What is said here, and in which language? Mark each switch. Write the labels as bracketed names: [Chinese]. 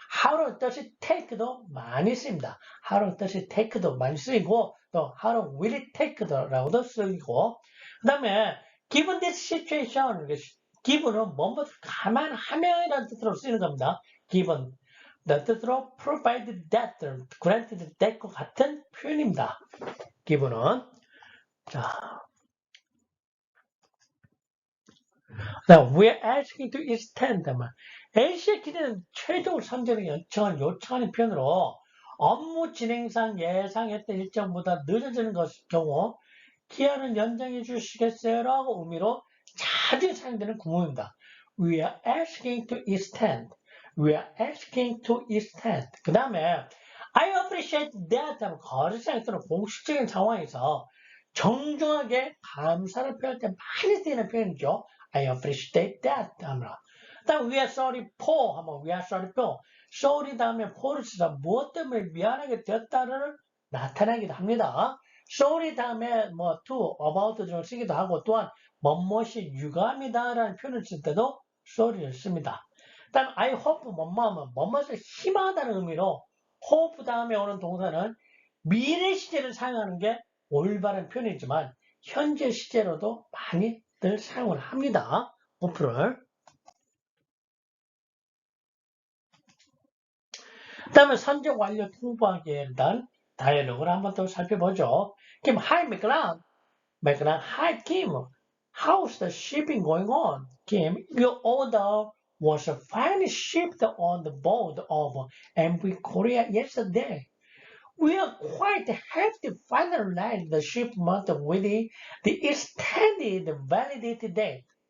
[English] How does it take도 [Korean] 많이 쓰입니다. [English] How does it take [Korean] 도 많이 쓰이고 또 [English] How will it take [Korean] 라고도 쓰이고 그 다음에 [English] given this situation [Korean] given은 뭐뭐 감안하면이라는 뜻으로 쓰이는 겁니다. [English] given the 뜻으로 provided that, granted that과 [Korean] 같은 표현입니다. given은 자 [English] we're asking to extend [Korean] A시아 기대는 최종 3전의 연청을 요청하는 표현으로 업무 진행상 예상했던 일정보다 늦어지는 경우 기한을 연장해 주시겠어요? 라고 의미로 자주 사용되는 구문입니다. [English] We are asking to extend. We are asking to extend. [Korean] 그 다음에 [English] I appreciate that [Korean] 하면 거래상 또는 공식적인 상황에서 정중하게 감사를 표현할 때 많이 쓰이는 표현이죠. [English] I appreciate that 하면 다음 we are sorry for 하면 we are sorry for sorry [Korean] 다음에 for를 쓰다 무엇 때문에 미안하게 되었다를 나타내기도 합니다. sorry 다음에 뭐 to, about 등을 쓰기도 하고 또한 뭐뭇이 유감이다라는 표현을 쓸 때도 sorry를 씁니다. 다음 I hope 뭐뭐하면 뭐뭇을 희망하다는 의미로 hope 다음에 오는 동사는 미래 시제를 사용하는 게 올바른 표현이지만 현재 시제로도 많이들 사용을 합니다. hope를. 그 다음에 선적 완료 통보하기에 대한 다이얼로그를 한번 더 살펴보죠. [English] Kim, hi, McLeod. McLeod, hi, Kim. How's the shipping going on? Kim, your order was finally shipped on the board of MV Korea yesterday. We are quite happy to finalize the shipment with the extended validity date.